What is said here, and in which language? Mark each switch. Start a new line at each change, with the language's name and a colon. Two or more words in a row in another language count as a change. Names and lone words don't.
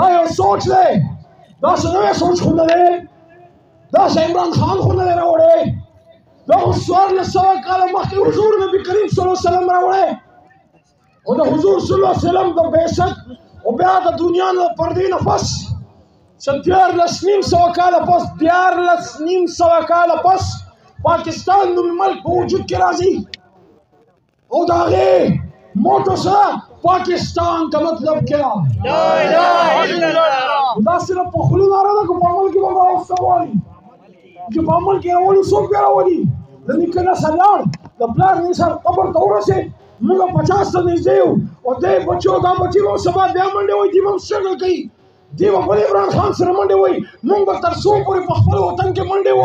Pashto: یو سوچ دی، داسې نوی سوچ خو نه دی، داسې عمران خان خو نه دی راوړی، دا خو 1400 کاله مخکې حضور نبي کریم
Arabic: صلی الله علیه وسلم
Pashto: راوړی او د حضور
Arabic: صلی الله علیه وسلم
Pashto: د بعثت او بیا د دنیا نه پردې نه پس 1400 کاله پس 1400 کاله پس پاکستان نومي ملک په وجود کې راځي او د هغې موټو سره
Urdu: پاکستان کا مطلب کیا؟
Arabic: لا اله الا الله.
Pashto: دا صرف په خولو ناره ده که په عمل کې به راوسته غواړي؟ چې په عمل کې راولي څوک بیا راولي؟ د نیکه نسل لاړ، د پلار نسل قبر ته ورسېد، موږ 50 ته نږدې یو او دی بچو دا بچي به سبا بیا منډې وایي، دی به هم سټرګل کوي، دی به بل عمران خان سره منډې وایي، موږ به تر څو پورې په خپل وطن کې منډې وو.